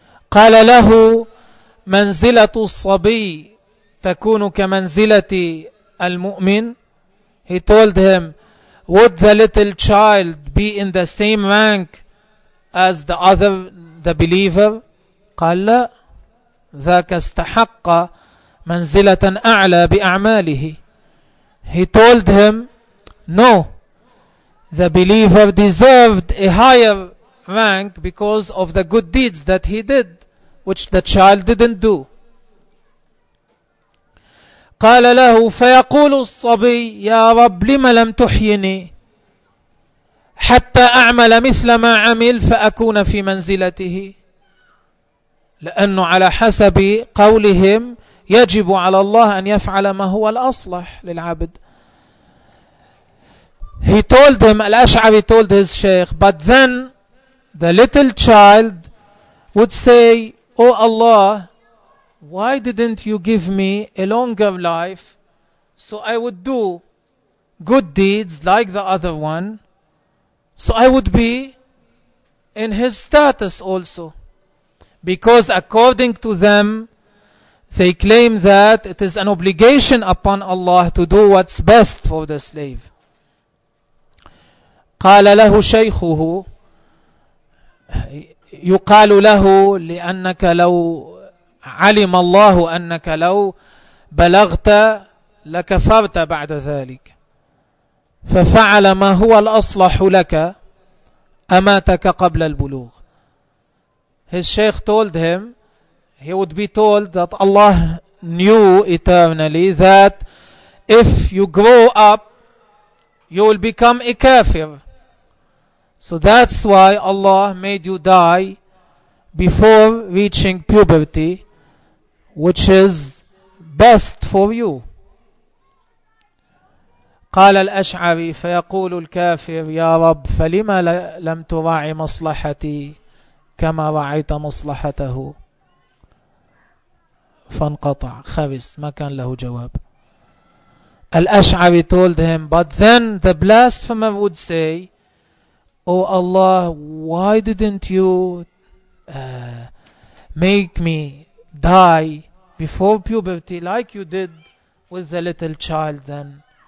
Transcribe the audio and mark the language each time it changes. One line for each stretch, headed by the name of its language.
Arabic: قال له منزلة الصبي تكون كمنزلة المؤمن.
English: He told him, would the little child be in the same rank as the other, the believer?
Arabic: قال لا, ذاك استحق منزلة أعلى بأعماله.
English: He told him, no, the believer deserved a higher rank because of the good deeds that he did, which the child didn't do.
Arabic: قال له فيقول الصبي يا رب لم لم تحيني حتى أعمل مثل ما عمل فأكون في منزلته, لأنه على حسب قولهم يجب على الله أن يفعل ما هو الأصلح للعبد.
English: He told him, الأشعري told his sheikh, but then the little child would say, O Allah, why didn't you give me a longer life so I would do good deeds like the other one, so I would be in his status also? Because according to them, they claim that it is an obligation upon Allah to do what's best for the slave.
Arabic: قال له شيخه, يقال له لأنك لو علم الله أنك لو بلغت لكفرت بعد ذلك, ففعل ما هو الأصلح لك, أماتك قبل البلوغ.
English: His sheikh told him, he would be told that Allah knew eternally that if you grow up, you will become a kafir. So that's why Allah made you die before reaching puberty, which is best for you.
Arabic: قال الأشعري فيقول الكافر يا رب فلما لم تراعي مصلحتي كما رعيت مصلحته. فانقطع, خبس, ما كان له جواب.
English: الأشعري told him, but then the blasphemer would say, O Allah, why didn't you make me die before puberty like you did with the little child then?